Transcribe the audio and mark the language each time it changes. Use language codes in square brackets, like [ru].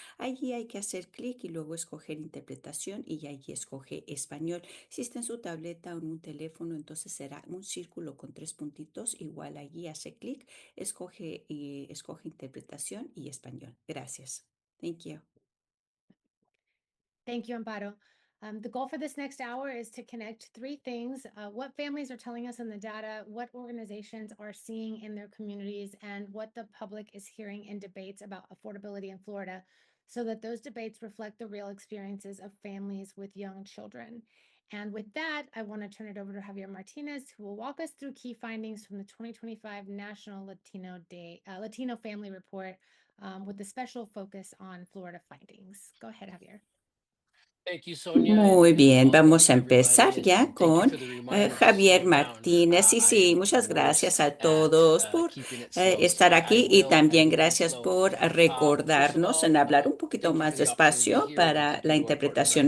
[es] Allí hay que hacer clic y luego escoger interpretación y allí escoge español. Si está en su tableta o en un teléfono, entonces será un círculo con 3 puntitos. Igual allí hace clic, escoge interpretación y español. Gracias. Thank you. [en] Thank you, Amparo. The goal for this next hour is to connect three things: what families are telling us in the data, what organizations are seeing in their communities, and what the public is hearing in debates about affordability in Florida, so that those debates reflect the real experiences of families with young children. And with that, I want to turn it over to Javier Martinez, who will walk us through key findings from the 2025 National Latino Family Report, with a special focus on Florida findings. Go ahead, Javier. [es] Muy bien, vamos a empezar ya con Javier Martínez. Y sí, muchas gracias a todos por estar aquí y también gracias por recordarnos en hablar un poquito más despacio para la interpretación.